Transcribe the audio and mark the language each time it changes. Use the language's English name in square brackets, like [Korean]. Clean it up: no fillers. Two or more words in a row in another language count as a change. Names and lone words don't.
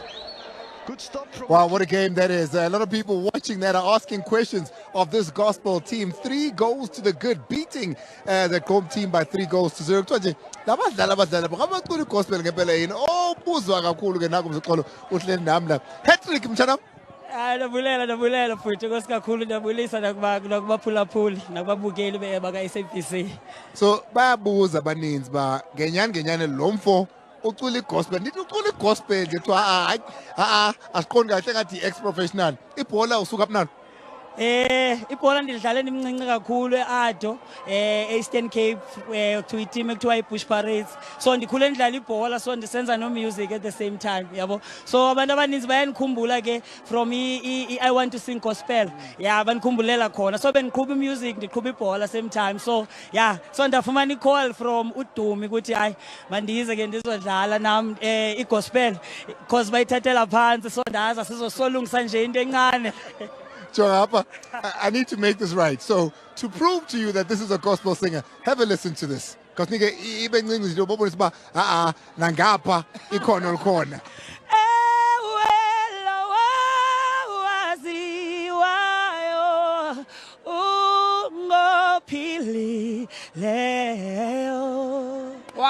[English] Good stop from... Wow, what a game that is. A lot of people watching that are asking questions of this Gospel team. 3 goals to the good, beating the Gqom team by 3 goals to 0. Hat-trick, mtshana. [Xhosa] Ndabulela futhi kosikakhulu ndabulisa nakubaphulaphuli nakubabukeli baka-SABC. So bayabuza abaninzi ba ngenyani lo mfo ucula igospel. Ndithi ucula igospel nje kuthiwa asiqondi kahle ngathi i-ex-professional. Ibhola usuka phi nani? Ibhola ndidlale ndimncinci kakhulu e-Ado Eastern Cape to team ekuthiwa i-Bush Parades. So ndikhule ndidlala ibhola, so ndisenza no music [English] at the same time, [Xhosa] yabo. So abantu abaninzi bayanikhumbula ke from [English] I want to sing gospel. [Xhosa] Yeah, banikhumbulele khona. So bendiqhuba music, ndiqhuba ibhola [English] same time. [Xhosa] So yeah, so ndafumana i-call from uDumi ukuthi hayi mandize ke ndizodlala nam i-gospel because bayithathela phansi, so ndaza sizosolungisa nje into encane. [English] I need to make this right. So, to prove to you that this is a gospel singer, have a listen to this. Because even English, you don't know nangapa ikono corner. Wow.